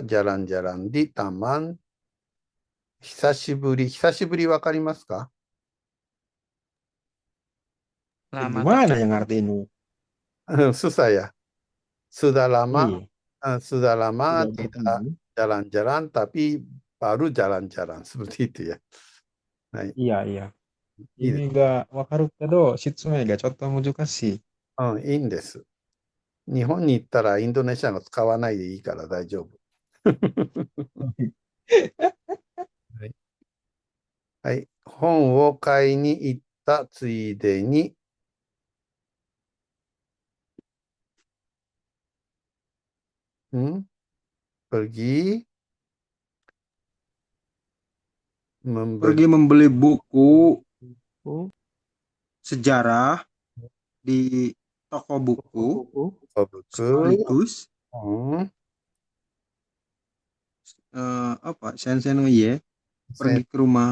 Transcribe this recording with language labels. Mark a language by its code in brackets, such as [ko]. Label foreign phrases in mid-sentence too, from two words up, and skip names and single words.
[id] jalan-jalan di taman. [ja] 久しぶりわかりますか？ [id] Lama Gimana tak yang artinya? Susah ya. Sudah lama, Iya, sudah lama sudah tidak bertemu. jalan-jalan, tapi baru jalan-jalan seperti itu ya. Nah, Iya. ini, [ja] Ini が分かるけど、質問がちょっと難しい. いいんです。日本に行ったらインドネシア語使わないでいいから大丈夫。はい。はい。本を買いに行ったついでに、 [id] pergi membeli Pergi membeli buku buku sejarah di toko buku sekaligus [ja] 先生の家 [id] pergi ke rumah